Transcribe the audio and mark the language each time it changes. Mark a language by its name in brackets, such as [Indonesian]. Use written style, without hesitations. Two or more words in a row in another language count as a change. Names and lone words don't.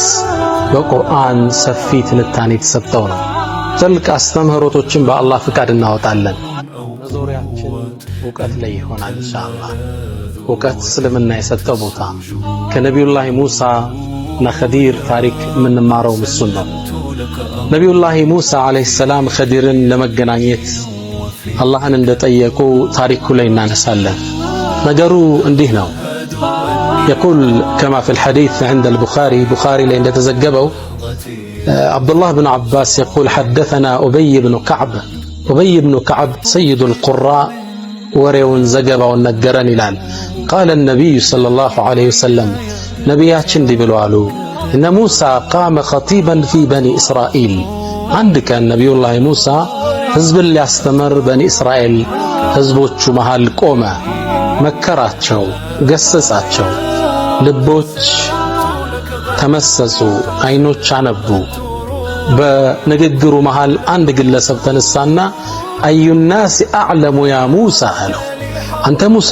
[Amharic] በቁርአን ሰፊ ትንታኔ የተሰጠው ነው። ጥልቅ አስተምህሮቶችን በአላህ ፍቃድ እናወጣለን። መዞሪያችን ዕውቀት ላይ ይሆናል ኢንሻአላህ። ዕውቀት እስልምና የሰጠው ቦታ ከነቢዩላህ ሙሳ እና ኸዲር ታሪክ የምንማረው እሱን ነው። ነቢዩላህ ሙሳ [Arabic] عليه السلام [Amharic] ኸዲርን ለመገናኘት አላህን እንደጠየቁ ታሪኩ ላይ እናነሳለን። ነገሩ እንዲህ [Arabic] ነው። يقول كما في الحديث عند البخاري [Amharic] ላይ እንደተዘገበው [Arabic] عبدالله بن عباس يقول حدثنا أبي بن كعب سيد القراء [Amharic] ወሬውን ዘገባውን ነገረን ይላል። [Arabic] قال النبي صلى الله عليه وسلم [Amharic] ነቢያችን እንዲህ ብለው አሉ። እነ ሙሳ [Arabic] قام خطيبا في بني إسرائيل [Amharic] አንድ ቀን ነቢዩላህ ሙሳ ህዝብን ሊያስተምር በኒ እስራኤል ህዝቦቹ መሃል ቆመ። መከራቸው፣ ገሰጻቸው። ልቦች ተመሰሱ፣ አይኖች አነቡ። በንግግሩ መሃል አንድ ግለሰብ ተነሳና [Arabic] أي الناس أعلم يا موسى [Amharic] አለው። አንተ ሙሳ